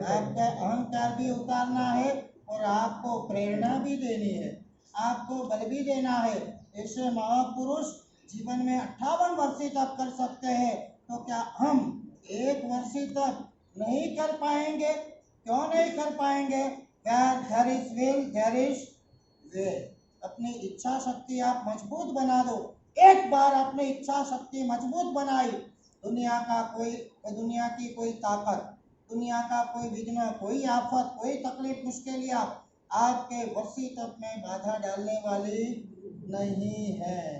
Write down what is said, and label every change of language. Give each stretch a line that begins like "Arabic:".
Hindi: आपका अहंकार भी उतारना है और आपको प्रेरणा भी देनी है, आपको बल भी देना है। ऐसे महापुरुष जीवन में 58 वर्षीय तप कर सकते हैं, तो क्या हम 1 वर्षीय तप नहीं कर पाएंगे? क्यों नहीं कर पाएंगे?
English: there is will, there is way।
Hindi: अपनी इच्छा शक्ति आप मजबूत बना दो। एक बार अपनी इच्छा शक्ति मजबूत बनाई, दुनिया की कोई ताकत, दुनिया का कोई विघ्न, कोई आफत, कोई तकलीफ, मुश्किलियां आपके वर्षीय तप में बाधा डालने वाली नहीं है।